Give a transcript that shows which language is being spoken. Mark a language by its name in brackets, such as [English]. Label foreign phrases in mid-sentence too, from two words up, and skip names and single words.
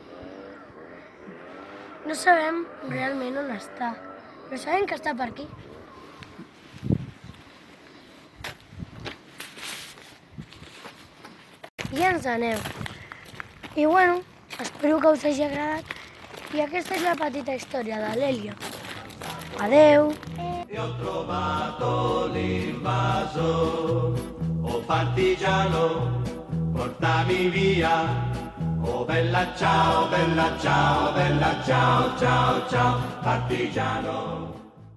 [Catalan] No sabem realment on està, però sabem que està per aquí. I ja ens anem. I bueno, espero que us hagi agradat i aquesta és la petita història de l'Helio. Adeu! [Italian] E ho trovato l'invaso, oh partigiano, portami via. Oh bella ciao, bella ciao, bella ciao, ciao, ciao, partigiano.